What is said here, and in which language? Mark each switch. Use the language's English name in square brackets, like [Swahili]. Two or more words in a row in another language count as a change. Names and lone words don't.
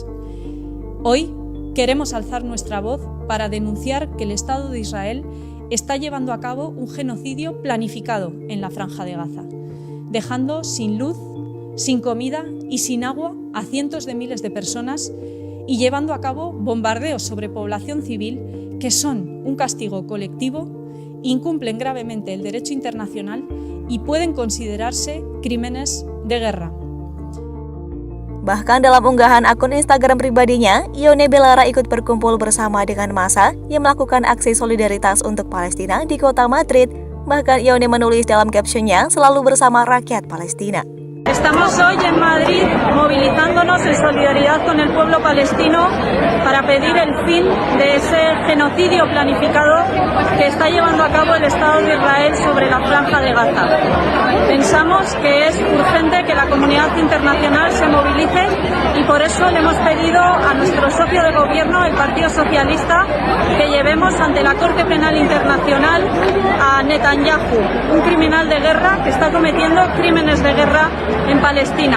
[Spanish] Hoy queremos alzar nuestra voz para denunciar que el Estado de Israel está llevando a cabo un genocidio planificado en la Franja de Gaza, dejando sin luz, sin comida y sin agua a cientos de miles de personas y llevando a cabo bombardeos sobre población civil que son un castigo colectivo, incumplen gravemente el derecho internacional y pueden considerarse crímenes de guerra. [Indonesian] Bahkan dalam unggahan akun Instagram pribadinya, I5RAEL ikut berkumpul bersama dengan massa yang melakukan aksi solidaritas untuk Palestina di kota Madrid. Bahkan I5RAEL menulis dalam captionnya, selalu bersama rakyat Palestina. [Spanish] Estamos hoy en Madrid movilizándonos en solidaridad con el pueblo palestino para pedir el fin de ese genocidio planificado que está llevando a cabo el Estado de Israel sobre la Franja de Gaza. Pensamos que es urgente que la comunidad internacional se movilice y por eso le hemos pedido a nuestro socio de gobierno, el Partido Socialista, que llevemos ante la Corte Penal Internacional a Netanyahu, un criminal de guerra que está cometiendo crímenes de guerra en Palestina.